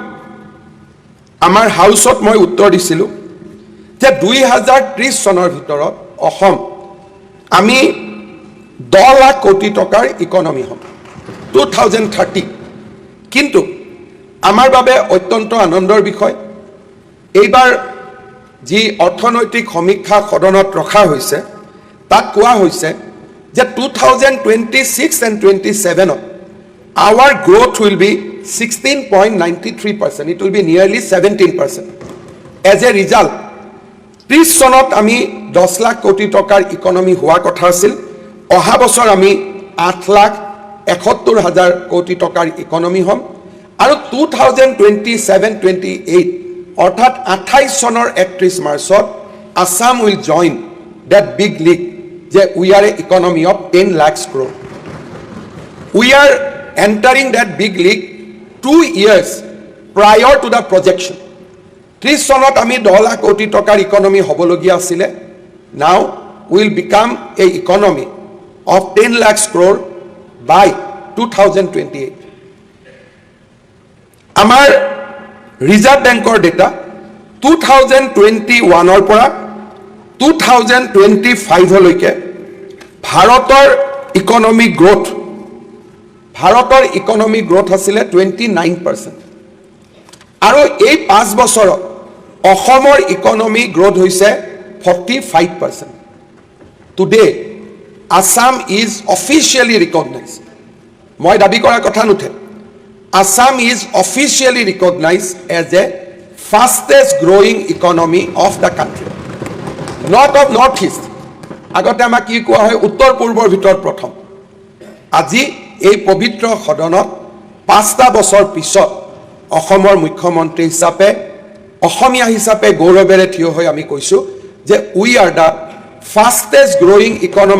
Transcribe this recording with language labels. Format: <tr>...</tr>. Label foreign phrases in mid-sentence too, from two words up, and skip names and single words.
<as>আমাৰ হাউচত মই উত্তৰ দিছিলোঁ যে 2030 চনৰ ভিতৰত অসম আমি 10 লাখ কোটি টকাৰ ইকনমি হ'ম 2030 কিন্তু আমাৰ বাবে অত্যন্ত আনন্দৰ বিষয় এইবাৰ যি অৰ্থনৈতিক সমীক্ষা সদনত ৰখা হৈছে তাত কোৱা হৈছে যে</as> <en>2026 and 27 our growth will be 16.93%. It will be nearly 17%. As a result,</en> <as>30 চনত আমি 10 লাখ কোটি টকাৰ ইকনমি হোৱা কথা আছিল অহা বছৰ আমি 8,71,000 কোটি টকাৰ ইকনমি হ'ম আৰু 2027-28 অৰ্থাৎ 28 চনৰ 31 মাৰ্চত আসাম</as> <en>will join that big league</en> <as>যে</as> <en>we are a economy of 10 lakhs crore. We are entering that big league 2 years prior to the projection.</en> <as>30 চনত আমি 10 লাখ কোটি টকাৰ ইকনমি হ'বলগীয়া আছিলে</as> <en>now will become a economy of 10 lakhs crore by 2028.</en> <as>আমাৰ ৰিজাৰ্ভ বেংকৰ ডেটা 2021ৰ পৰা 2025লৈকে ভাৰতৰ ইকনমি গ্ৰোথ আছিলে 29% আৰু এই 5 বছৰত অসমৰ ইকনমি গ্ৰোথ হৈছে 45%.</as> <en>Today, Assam is officially recognized.</en> <as>মই দাবী কৰাৰ কথা নুঠে</as> <en>Assam is officially recognized as the fastest growing economy of the country. Not of Northeast.</en> <as>আগতে আমাক কি কোৱা হয় উত্তৰ পূৰ্বৰ ভিতৰত প্ৰথম আজি এই পবিত্ৰ সদনত 5টা বছৰ পিছত অসমৰ মুখ্যমন্ত্ৰী হিচাপে অসমীয়া হিচাপে গৌৰৱেৰে থিয় হৈ আমি কৈছোঁ যে</as> <en>we are the fastest growing economy</en>